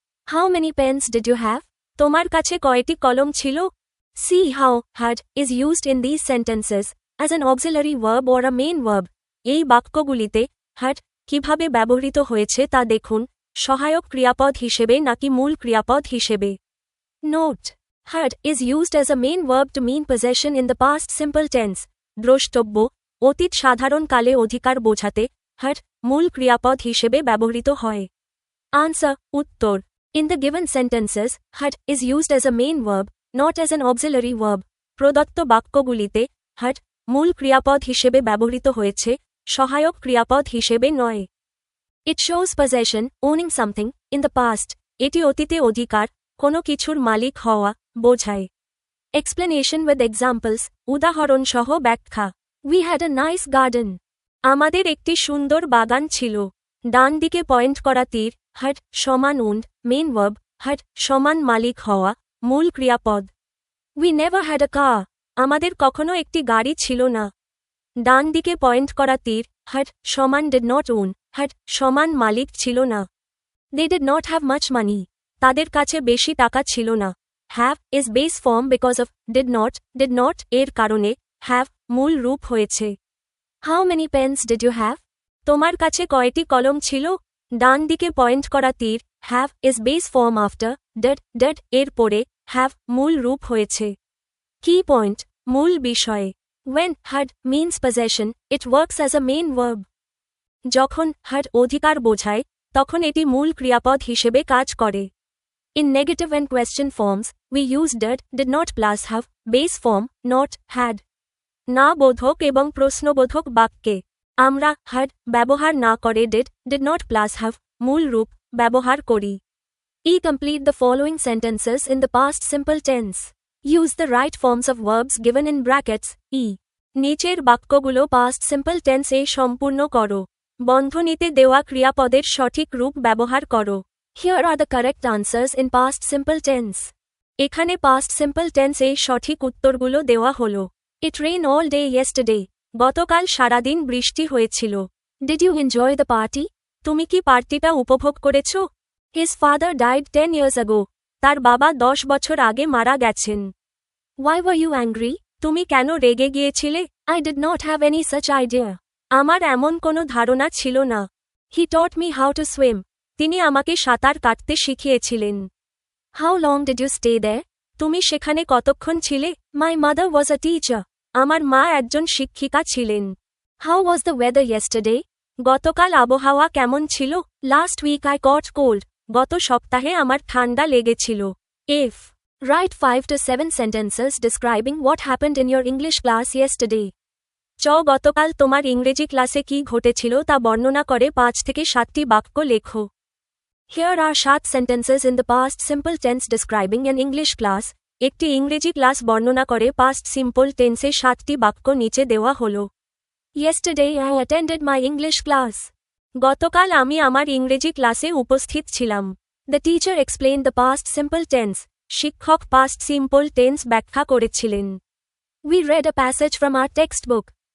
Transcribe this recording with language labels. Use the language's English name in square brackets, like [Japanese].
[English] How many pens did you have? [Bangla] তোমার কাছে কয়টি কলম ছিল? [English] See how had is used in this sentences as an auxiliary verb or a main verb. [Bangla] এই বাক্যগুলিতে had কিভাবে ব্যবহৃত হয়েছে তা দেখুন, সহায়ক ক্রিয়াপদ হিসেবে নাকি মূল ক্রিয়াপদ হিসেবে। [English] Note: had is used as a main verb to mean possession in the past simple tense. [Bangla] দ্রষ্টব্য: অতীত সাধারণ কালে অধিকার বোঝাতে had মূল ক্রিয়াপদ হিসেবে ব্যবহৃত হয়। [English] Answer: উত্তর। In the given sentences, had is used as a main verb, not as an auxiliary verb. [Bangla] প্রদত্ত বাক্যগুলিতে had মূল ক্রিয়াপদ হিসেবে ব্যবহৃত হয়েছে, সহায়ক ক্রিয়াপদ হিসেবে নয়। [English] It shows possession, owning something, in the past. [Bangla] এটি অতীতে অধিকার, কোনো কিছুর মালিক হওয়া বোঝায়। [English] Explanation with examples, [Bangla] উদাহরণসহ ব্যাখ্যা। [English] We had a nice garden. [Bangla] আমাদের একটি সুন্দর বাগান ছিল। ডান দিকে পয়েন্ট করা তীর had সমান owned, মেইন ভার্ব, had সমান মালিক হওয়া, মূল ক্রিয়াপদ। [English] We never had a car. [Bangla] আমাদের কখনো একটি গাড়ি ছিল না। ডান দিকে পয়েন্ট করা তীর had সমান [English] did not own, [Bangla] had সমান মালিক ছিল না। [English] They did not have much money. [Bangla] তাদের কাছে বেশি টাকা ছিল না। [English] Have is base form because of did not [Bangla] এর কারণে have মূল রূপ হয়েছে। [English] How many pens did you have? [Bangla] তোমার কাছে কয়টি কলম ছিল? ডান দিকে পয়েন্ট করা তীর [English] have is base form after did [Bangla] এর পরে have মূল রূপ হয়েছে। [English] Key point: [Bangla] মূল বিষয়ে। [English] When had means possession, it works as a main verb. [Bangla] যখন had অধিকার বোঝায়, তখন এটি মূল ক্রিয়াপদ হিসেবে কাজ করে। [English] In negative and question forms, we use did not plus have, base form, not had. [Bangla] না বোধক এবং প্রশ্নবোধক বাক্যে আমরা had ব্যবহার না করে did not plus have মূল রূপ ব্যবহার করি। [English] Complete the following sentences in the past simple tense. Use the right forms of verbs given in brackets. [Bangla] নিচের বাক্যগুলো past simple tense এ সম্পূর্ণ করো। বন্ধনীতে দেওয়া ক্রিয়াপদের সঠিক রূপ ব্যবহার করো। [English] Here are the correct answers in past simple tense. [Bangla] এখানে past simple tense এ সঠিক উত্তরগুলো দেওয়া হলো। [English] It rained all day yesterday. [Bangla] গতকাল সারাদিন বৃষ্টি হয়েছিল। [English] Did you enjoy the party? [Bangla] তুমি কি পার্টিটা উপভোগ করেছ? [English] His father died 10 years ago. [Bangla] তার বাবা 10 বছর আগে মারা গেছেন। [English] Why were you angry? [Bangla] তুমি কেন রেগে গিয়েছিলে? [English] I did not have any such idea. [Bangla] আমার এমন কোনো ধারণা ছিল না। [English] He taught me how to swim. [Bangla] তিনি আমাকে সাঁতার কাটতে শিখিয়েছিলেন। [English] How long did you stay there? [Bangla] তুমি সেখানে কতক্ষণ ছিলে? [English] My mother was a teacher. [Bangla] আমার মা একজন শিক্ষিকা ছিলেন। [English] How was the weather yesterday? [Bangla] গতকাল আবহাওয়া কেমন ছিল? [English] Last week I caught cold. [Bangla] গত সপ্তাহে আমার ঠান্ডা লেগেছিল। [English] If write 5 to 7 sentences describing what happened in your English class yesterday. [Bangla] গতকাল তোমার ইংরেজি ক্লাসে কি ঘটেছিল তা বর্ণনা করে 5 থেকে 7টি বাক্য লেখো। [English] Here are 7 sentences in the past simple tense describing an English class. [Bangla] একটি ইংরেজি ক্লাস বর্ণনা করে past simple tense এ 7টি বাক্য নিচে দেওয়া হলো। [English] Yesterday I attended my English class. [Bangla] গতকাল আমি আমার ইংরেজি ক্লাসে উপস্থিত ছিলাম। [English] The teacher explained the past simple tense. [Bangla] শিক্ষক past simple tense ব্যাখ্যা করেছিলেন। [English] We read a passage from our textbook.